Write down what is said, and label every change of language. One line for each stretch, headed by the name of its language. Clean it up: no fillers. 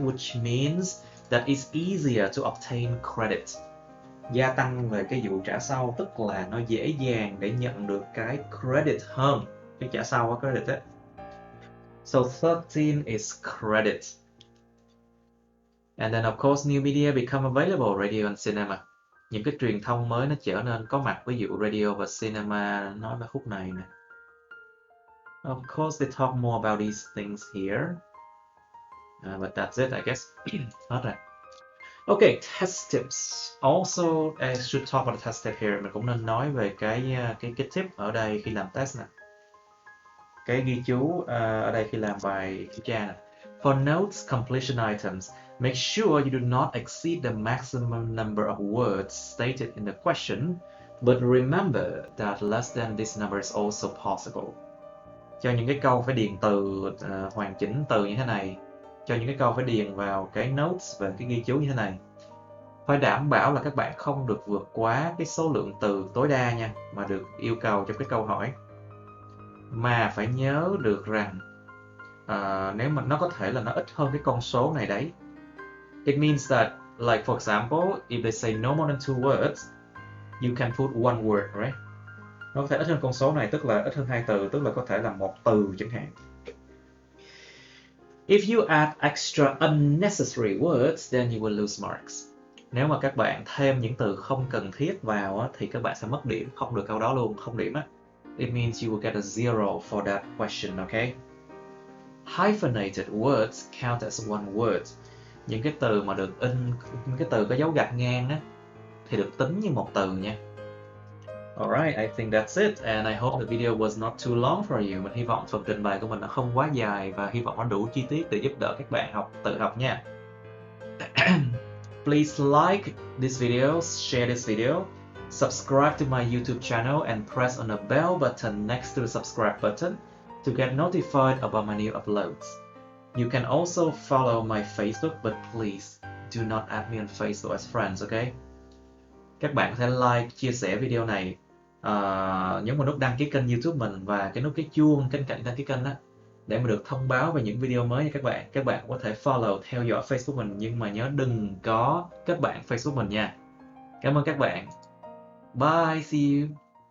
English: Which means that it's easier to obtain credit.
Vietnamese: Gia tăng về cái vụ trả sau tức là nó dễ dàng để nhận được cái credit hơn, cái trả sau có credit ấy.
English: So 13 is credit. And then of course new media become available, radio and cinema.
Vietnamese: Những cái truyền thông mới nó trở nên có mặt, ví dụ radio và cinema, nói về khúc này nè.
English: Of course they talk more about these things here. But that's it, I guess.
Vietnamese: Hết rồi.
English: Okay, test tips. Also, I should talk about the test tip here.
Vietnamese: Mình cũng nên nói về cái tip ở đây khi làm test nè. Cái ghi chú ở đây khi làm bài kiểm tra nè.
English: For notes completion items, make sure you do not exceed the maximum number of words stated in the question, but remember that less than this number is also possible.
Vietnamese: Cho những cái câu phải điền từ hoàn chỉnh từ như thế này, cho những cái câu phải điền vào cái notes và cái ghi chú như thế này. Phải đảm bảo là các bạn không được vượt quá cái số lượng từ tối đa nha, mà được yêu cầu trong cái câu hỏi. Mà phải nhớ được rằng nếu mà nó có thể là nó ít hơn cái con số này đấy.
English: It means that, like for example, if they say no more than 2 words, you can put 1 word, right?
Vietnamese: Nó có thể ít hơn con số này, tức là ít hơn 2 từ, tức là có thể là 1 từ chẳng hạn.
English: If you add extra unnecessary words, then you will lose marks.
Vietnamese: Nếu mà các bạn thêm những từ không cần thiết vào thì các bạn sẽ mất điểm, không được câu đó luôn, không điểm á.
English: It means you will get a 0 for that question, okay? Hyphenated words count as 1 word.
Vietnamese: Những cái từ mà được in, những cái từ có dấu gạch ngang á, thì được tính như 1 từ nha.
English: Alright, I think that's it, and I hope the video was not too long for you.
Vietnamese: Mình hy vọng phần trình bày của mình nó không quá dài và hy vọng nó đủ chi tiết để giúp đỡ các bạn tự học nha.
English: Please like this video, share this video, subscribe to my YouTube channel and press on the bell button next to the subscribe button to get notified about my new uploads. You can also follow my Facebook, but please do not add me on Facebook as friends, okay?
Vietnamese: Các bạn có thể like, chia sẻ video này, nhấn vào nút đăng ký kênh YouTube mình và cái nút cái chuông bên cạnh đăng ký kênh đó để mà được thông báo về những video mới nha các bạn. Các bạn có thể follow, theo dõi Facebook mình nhưng mà nhớ đừng có kết bạn Facebook mình nha. Cảm ơn các bạn.
English: Bye, see you.